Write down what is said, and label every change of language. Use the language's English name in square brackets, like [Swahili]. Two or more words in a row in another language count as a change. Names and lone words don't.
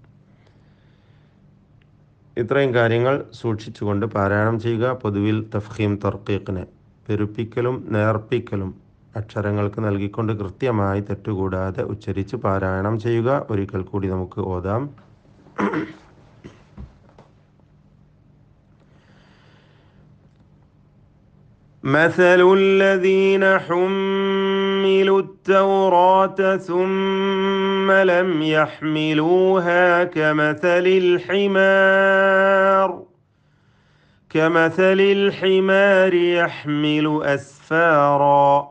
[Malayalam] ഇത്രയും കാര്യങ്ങൾ സൂക്ഷിച്ചുകൊണ്ട് പാരായണം ചെയ്യുക. പൊതുവിൽ തഫ്ഖീം തർക്കീഖിനെ പെരുപ്പിക്കലും നേർപ്പിക്കലും അക്ഷരങ്ങൾക്ക് നൽകിക്കൊണ്ട് കൃത്യമായി തെറ്റുകൂടാതെ ഉച്ചരിച്ച് പാരായണം ചെയ്യുക. ഒരിക്കൽ കൂടി നമുക്ക് ഓതാം. [Arabic] مثل الذين حملوا التوراة ثم لم يحملوها كمثل الحمار يحمل أسفارا